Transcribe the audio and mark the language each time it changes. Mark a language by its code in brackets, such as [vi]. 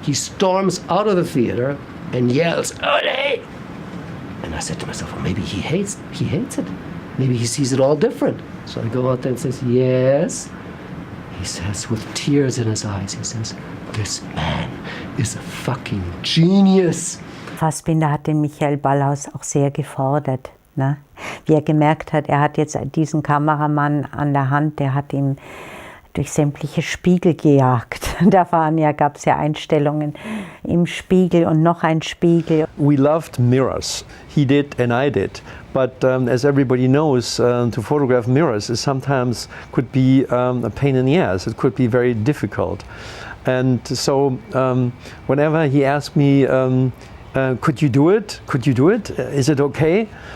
[en] He storms out of the theater and yells, "Ole!" And I said to myself, well, maybe he hates it. Maybe he sees it all different. So I go out there and says, yes. He says, with tears in his eyes, he says, this man is a fucking genius. [de] Fassbinder hat den Michael Ballhaus auch sehr gefordert. Ne? Wie er gemerkt hat, er hat jetzt diesen Kameramann an der Hand, der hat ihn durch sämtliche Spiegel gejagt. Da gab es ja Einstellungen im Spiegel und noch ein Spiegel. [en] We loved mirrors. He did and I did. But as everybody knows, to photograph mirrors is sometimes could be a pain in the ass. It could be very difficult. And so whenever he asked me, could you do it? Could you do it? Is it okay?